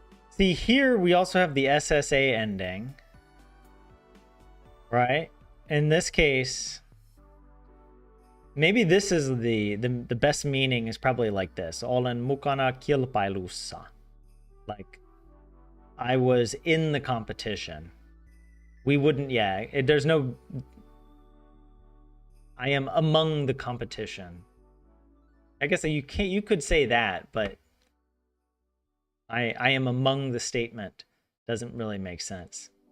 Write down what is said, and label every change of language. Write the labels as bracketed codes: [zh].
[en] See, here we also have the SSA ending, right? In this case, maybe this is the best meaning is probably like this. [fi] Olen mukana kilpailussa. [en] Like, I was in the competition. We wouldn't, yeah, there's no... I am among the competition. I guess you could say that, but... I am among the statement doesn't really make sense.